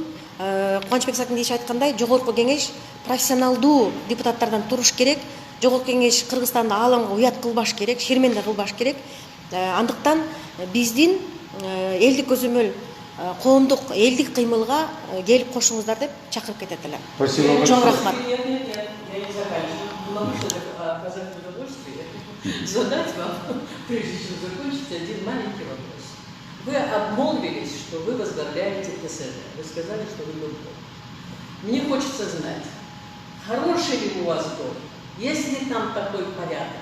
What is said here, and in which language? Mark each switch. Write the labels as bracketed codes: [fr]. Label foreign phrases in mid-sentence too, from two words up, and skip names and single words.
[ky] Кубанычбек Сатиндиевич айткандай, жогорку кеңеш профессионалдуу депутаттардан туруш керек. Жогорку кеңеш Кыргызстанды ааламга уят кылбаш керек, шерменде кылбаш керек. Андыктан биздин элдик көзөмөл коомдук элдик кыймылга келип кошуңуздар деп чакырып кетет элем. [ru] Спасибо. [ky] Чоң рахмат. [ru] Я не заканчиваю. Могу оказать удовольствие задать вам, прежде чем закончить, один маленький вопрос. Вы обмолвились, что вы возглавляете ТСЖ. Вы сказали, что вы доктор. Мне хочется знать, хороший ли у вас дом, есть ли там такой порядок?